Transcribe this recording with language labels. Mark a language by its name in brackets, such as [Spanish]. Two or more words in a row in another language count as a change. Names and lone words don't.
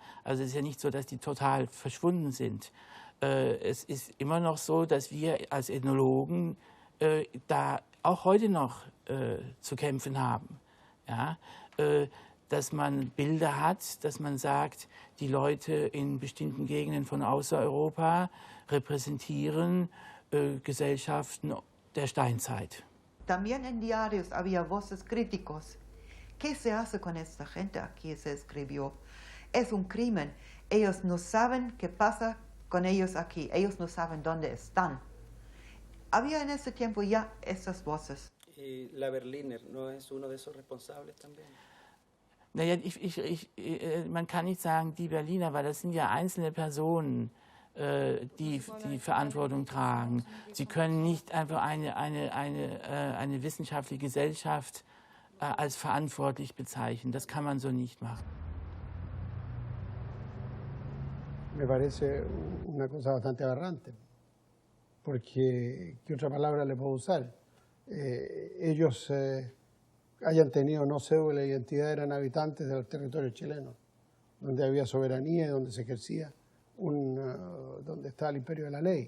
[German] Also es ist ja nicht so, dass die total verschwunden sind. Es ist immer noch so, dass wir als Ethnologen da auch heute noch zu kämpfen haben. Ja? Dass man Bilder hat, dass man sagt, die Leute in bestimmten Gegenden von Außereuropa repräsentieren Gesellschaften der Steinzeit. [Spanish] También en diarios había voces críticos. ¿Qué se hace con esta gente? Aquí se escribió. Es un crimen. Ellos no saben qué pasa con ellos aquí. Ellos no saben dónde están. Había en ese tiempo ya esas voces. ¿Y la Berliner no es uno de esos responsables también? [German] Naja, man kann nicht sagen, die Berliner, weil das sind ja einzelne Personen. die Verantwortung tragen. Sie können nicht einfach eine wissenschaftliche Gesellschaft als verantwortlich bezeichnen. Das kann man so nicht machen. [Spanish] Me parece una cosa bastante aberrante, porque ¿qué otra palabra le puedo usar? Ellos hayan tenido no cédula de identidad, eran habitantes de los territorios chilenos, donde había soberanía y donde se ejercía donde está el imperio de la ley.